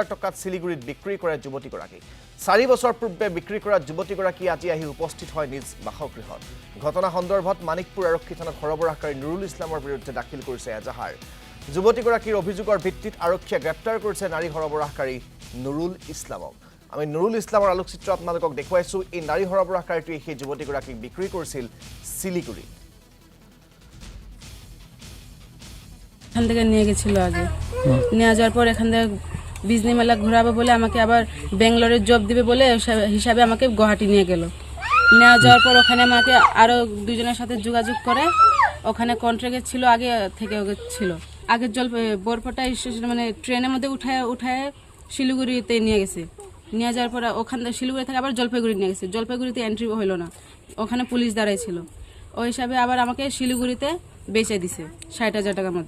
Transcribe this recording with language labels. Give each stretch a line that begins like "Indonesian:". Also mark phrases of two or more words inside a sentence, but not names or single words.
Assamese: টকাত শিলিগুৰিত বিক্ৰী কৰে যুৱতীগৰাকীক 4 বছৰ পূৰ্বে বিক্ৰী কৰা যুৱতীগৰাকী আজি আহি উপস্থিত হয় নিজ বাসগৃহত ঘটনা সন্দৰ্ভত মানিকপুৰ আৰক্ষী থানাত সৰবৰাহকাৰী নুৰুল ইছলামৰ বিৰুদ্ধে দাখিল কৰিছে এজাহাৰ যুৱতীগৰাকীৰ অভিযোগৰ ভিত্তিত আৰক্ষীয়ে গ্ৰেপ্তাৰ কৰিছে নাৰী সৰবৰাহকাৰী নুৰুল ইছলামক আমি নুৰুল ইছলামৰ আলোকচিত্ৰ আপোনালোকক দেখুৱাইছো এই নাৰী সৰবৰাহকাৰীটোৱে সেই যুৱতীগৰাকীক বিক্ৰী কৰিছিল শিলিগুৰি
Bangla: এখান থেকে নিয়ে গেছিল আগে নিয়ে যাওয়ার পর এখান থেকে বিজনি মেলা ঘোরাবে বলে আমাকে আবার বেঙ্গালোরে জব দিবে বলে হিসাবে আমাকে গুয়াহাটি নিয়ে গেল নিয়ে যাওয়ার পর ওখানে আমাকে আরো দুজনের সাথে যোগাযোগ করে ওখানে কন্ট্রাক্টে ছিল আগে থেকে ছিল আগে বরপটা স্টেশন মানে ট্রেনের মধ্যে উঠায় শিলিগুড়িতে নিয়ে গেছে নিয়ে যাওয়ার পর ওখান থেকে শিলিগুড়ি থেকে আবার জলপাইগুড়ি নিয়ে গেছে জলপাইগুড়িতে এন্ট্রি হলো না ওখানে পুলিশ দাঁড়াই ছিল ওই হিসাবে আবার আমাকে শিলিগুড়িতে বেচে দিছে 60,000 টাকার মধ্যে